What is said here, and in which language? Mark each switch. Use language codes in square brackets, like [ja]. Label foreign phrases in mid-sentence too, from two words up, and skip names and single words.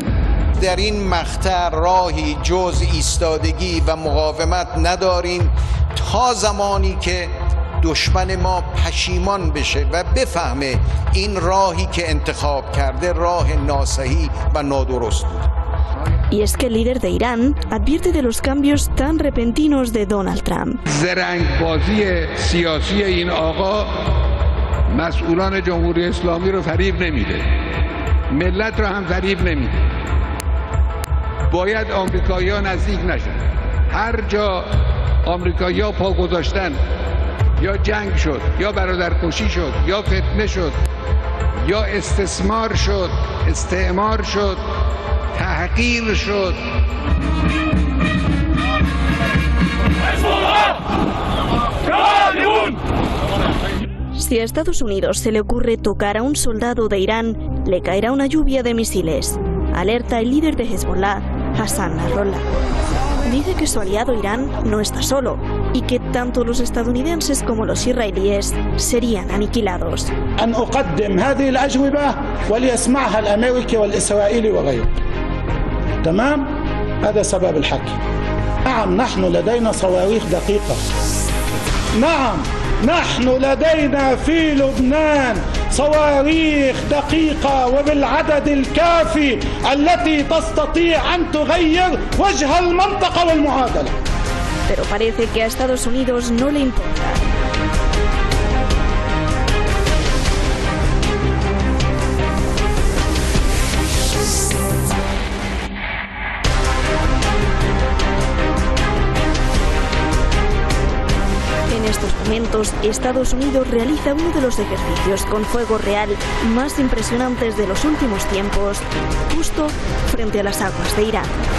[fa] در این مقطع راهی جز ایستادگی و مقاومت نداریم تا زمانی که دشمن ما پشیمان بشه و بفهمه این راهی که انتخاب کرده راه ناصحی و نادرست بود. [es] Y es que el líder de Irán advierte de los cambios tan repentinos de Donald Trump. [fa] زرنگبازی سیاسی این آقا مسئولان جمهوری اسلامی رو فریب نمیده. ملت رو هم فریب نمیده. باید آمریکایی‌ها نزدیک نشن. هر جا آمریکایی‌ها پا گذاشتن یا جنگ شد یا برادرکشی شد یا فتنه شد یا استثمار شد استعمار شد تحقیر شد. [es] Si a Estados Unidos se le ocurre tocar a un soldado de Irán, le caerá una lluvia de misiles, alerta el líder de Hezbollah, Hassan Nasrallah. Dice que su aliado Irán no está solo y que tanto los estadounidenses como los israelíes serían aniquilados. [ar] أن أقدم هذه الأجوبة وليسمعها الأمريكي والإسرائيلي وغيره. تمام؟ هذا سبب الحكي. نعم نحن لدينا صواريخ دقيقة. نعم نحن لدينا في لبنان صواريخ دقيقة وبالعدد الكافي التي تستطيع أن تغير وجه المنطقة والمعادلة. [es] Pero parece que a Estados Unidos no le importa. En estos momentos, Estados Unidos realiza uno de los ejercicios con fuego real más impresionantes de los últimos tiempos, justo frente a las aguas de Irán.